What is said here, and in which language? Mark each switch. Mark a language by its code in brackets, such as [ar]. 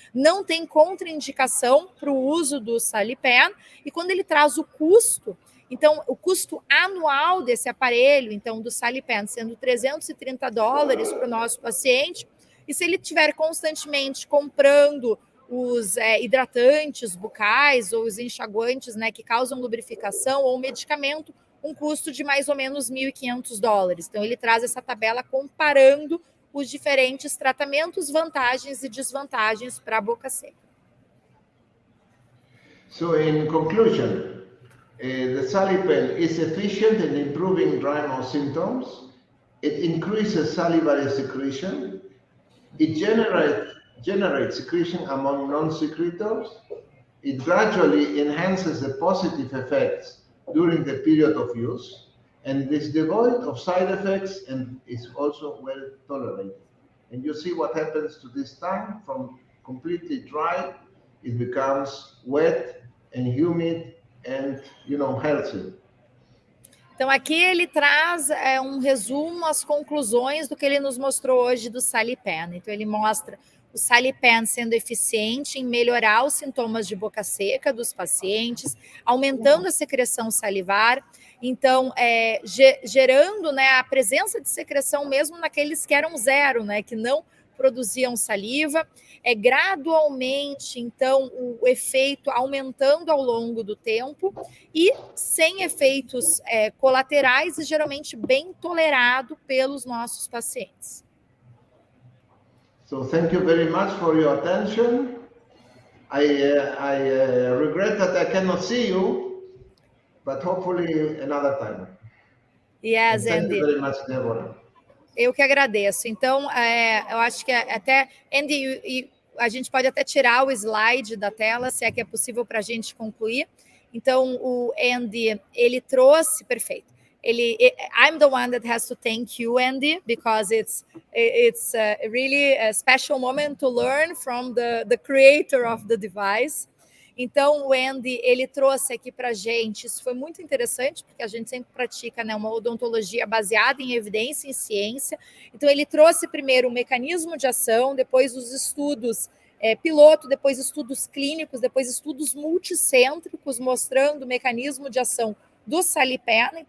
[pt] Não tem contraindicação para o uso do Salipen, e quando ele traz o custo, então o custo anual desse aparelho, então do Salipen, sendo $330 para o nosso paciente, e se ele estiver constantemente comprando os hidratantes bucais ou os enxaguantes, né, que causam lubrificação, ou medicamento, um custo de mais ou menos $1.500. Então, ele traz essa tabela comparando os diferentes tratamentos, vantagens e desvantagens para a boca seca. [en] So, in conclusion, the Salipen is efficient in improving dry mouth symptoms. It increases salivary secretion. It generates secretion among non-secretors. It gradually enhances the positive effects during the period of use, and it is devoid of side effects and is also well tolerated. And you see what happens to this tongue. From completely dry, it becomes wet and humid and, healthy. [pt] Então, aqui ele traz um resumo, as conclusões do que ele nos mostrou hoje do Salipen. Então, ele mostra o Salipen sendo eficiente em melhorar os sintomas de boca seca dos pacientes, aumentando a secreção salivar, então gerando, né, a presença de secreção mesmo naqueles que eram 0, né, que não produziam saliva, gradualmente, então, o efeito aumentando ao longo do tempo e sem efeitos colaterais e geralmente bem tolerado pelos nossos pacientes. [en] So thank you very much for your attention. I regret that I cannot see you, but hopefully another time. Yes, and thank Andy. you very much, Deborah. [pt] Eu que agradeço. Então, eu acho que até, Andy, a gente pode até tirar o slide da tela, se é que é possível para a gente concluir. Então, o Andy, ele trouxe, perfeito. [en] I'm the one that has to thank you, Andy, because it's really a special moment to learn from the creator of the device. [pt] Então, o Andy, ele trouxe aqui para a gente, isso foi muito interessante, porque a gente sempre pratica, né, uma odontologia baseada em evidência, em ciência. Então, ele trouxe primeiro o mecanismo de ação, depois os estudos piloto, depois estudos clínicos, depois estudos multicêntricos, mostrando o mecanismo de ação do SaliPen.